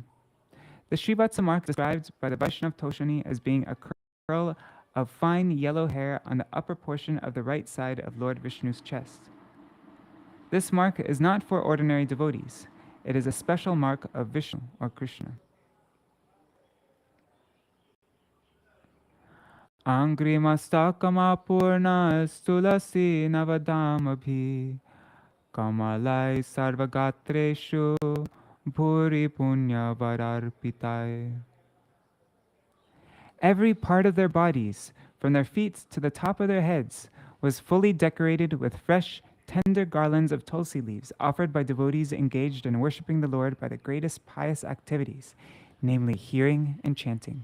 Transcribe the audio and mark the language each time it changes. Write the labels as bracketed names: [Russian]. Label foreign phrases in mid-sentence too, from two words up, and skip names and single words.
[English] The Srivatsa mark is described by the Vaishnav Toshani as being a curl of fine yellow hair on the upper portion of the right side of Lord Vishnu's chest. This mark is not for ordinary devotees. It is a special mark of Vishnu or Krishna. [Sanskrit] अङ्घ्रिमस्तकमा स्तुलसी नवदामभि कमलै सर्वगात्रेषु भूरि पुण्य वरार्पितै. [English] Every part of their bodies, from their feet to the top of their heads, was fully decorated with fresh, tender garlands of tulsi leaves offered by devotees engaged in worshipping the Lord by the greatest pious activities, namely hearing and chanting.